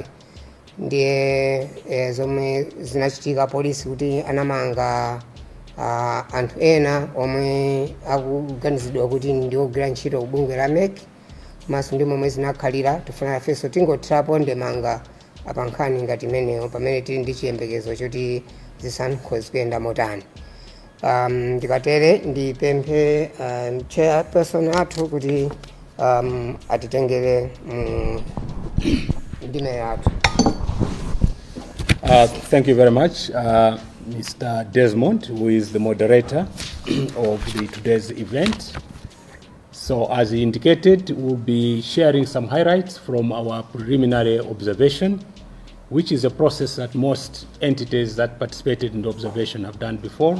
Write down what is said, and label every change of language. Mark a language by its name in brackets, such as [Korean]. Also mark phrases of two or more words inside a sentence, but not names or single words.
[Nyanja] Ndiye zomwe zinachitika polisi kuti anamanga anthu ena omwe akuganizidwa kuti ndi ogwira ntchito kubungwe la MEC, komanso ndi momwe zinakhalira tifuna fenso tingothirapo ndemanga pa nkhani ngati imeneyo pamene tili ndi chiyembekezo choti zisankho zikuyenda motani. Ndikatere ndipemphe chairperson athu kuti atitengere ndime yathu. [English] Thank you very much, Mr. Desmond, who is the moderator of today's event. So, as he indicated, we'll be sharing some highlights from our preliminary observation, which is a process that most entities that participated in the observation have done before.